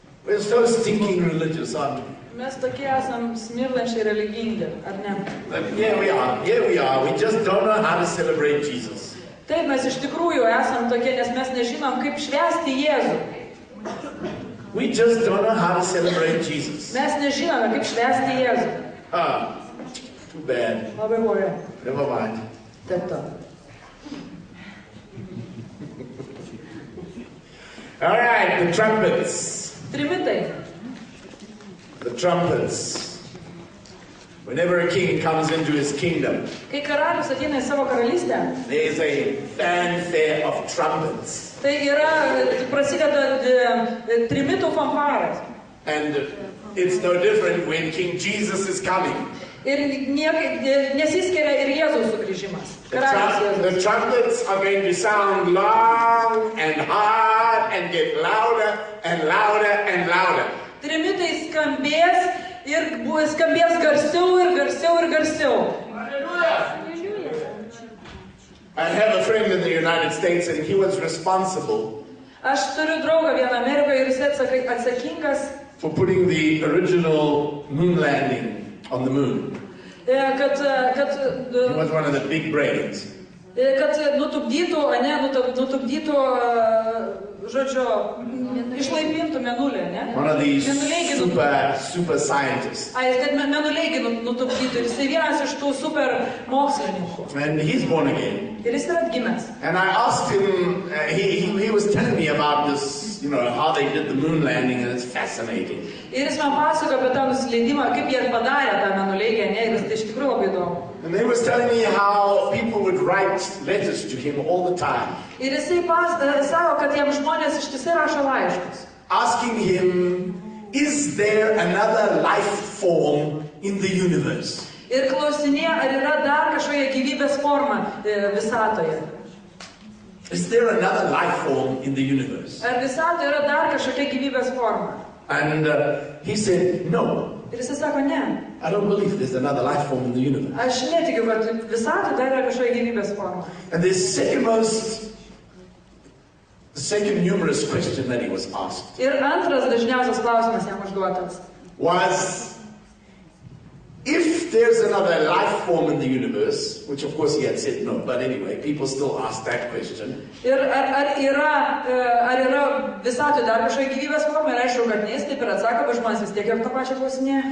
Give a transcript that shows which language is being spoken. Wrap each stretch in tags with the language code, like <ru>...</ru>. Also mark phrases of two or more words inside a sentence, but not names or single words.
<en>We're so stinking religious, aren't we?</en> <lt>Mes tokie esam smirdančiai religingi, ar ne?</lt> <en>But here we are. We just don't know how to celebrate Jesus.</en> <lt>Taip, mes iš tikrųjų esam tokie, nes mes nežinom, kaip švęsti Jėzų.</lt> <en>We just don't know how to celebrate Jesus.</en> <lt>Mes nežinome, kaip švęsti Jėzų.</lt> <en>Too bad.</en> <lt>Labai blogai.</lt> <en>Never mind.</en> <lt>Taip to.</lt> <en>All right, the trumpets.</en> <lt>Trimitai.</lt> <en>The trumpets. Whenever a king comes into his kingdom,</en> <lt>Kai karalius ateina į savo karalystę,</lt> <en>there is a fanfare of trumpets.</en> <lt>tai prasideda trimitų fanfaras.</lt> <en>And it's no different when King Jesus is coming.</en> <lt>Ir nesiskiria ir Jėzaus sugrįžimas.</lt> <en>The trumpets are going to sound long and hard and get louder and louder and louder.</en> <lt>Trimitai skambės ir skambės garsiau ir garsiau ir garsiau.</lt> <en>I have a friend in the United States and he was responsible</en> <lt>Aš turiu draugą vieną Amerikoje ir jis atsakingas,</lt> <en>for putting the original moon landing on the moon. He was one of the big brains.</en> <lt>kad nutupdytų, nutupdytų, žodžiu, išlaipintų Mėnulį, ne?</lt> <en>One of these super scientists.</en> <lt>Kad Mėnulį nutupdytų, ir jis vienas iš tų super mokslininkų.</lt> <en>And he's born again.</en> <lt>Ir jis yra atgimęs.</lt> <en>And I asked him, he was telling me about this, how they did the moon landing, and it's fascinating.</en> <lt>Ir jis man pasakojo apie tą nusileidimą, kaip jie padarė tą Mėnulį, ne? Ir tai iš tikrųjų labai įdomu.</lt> <en>And they was telling me how people would write letters to him all the time.</en> <lt>Ir jisai sako, kad jam žmonės ištisai rašo laiškus.</lt> <en>Asking him, is there another life form in the universe?</en> <lt>Ir klausinėja, ar yra dar kažkokia gyvybės forma visatoje.</lt> <en>Is there another life form in the universe?</en> <lt>Ar visatoje yra dar kažkokia gyvybės forma?</lt> <en>And he said, no.</en> <lt>Ir jisai sako, ne.</lt> <en>I don't believe there's another life form in the universe.</en> <lt>Aš netikiu, kad visatoje dar yra kažkokia gyvybės forma.</lt> <en>And the second numerous question that he was asked Ir antras dažniausias klausimas jam užduotas was, if there's another life form in the universe, which of course he had said no, but anyway, people still ask that question.</en> <lt>Ir ar yra visatoje dar kažkokia gyvybės forma? Ir aišku, kad nes taip ir atsako, bet žmonės vis tiek jau tą pačią klausinėja.</lt>